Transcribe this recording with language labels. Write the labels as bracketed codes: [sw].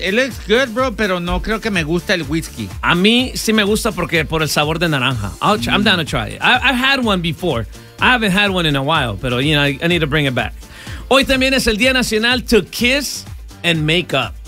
[en] It looks good, bro, [es] pero no creo que me gusta el whiskey. A mí sí me gusta porque por el sabor de naranja. [en] I'm down to try it. I've had one before. I haven't had one in a while, [es] pero, [en] you know, I need to bring it back. [es] Hoy también es el día nacional [en] to kiss and make up.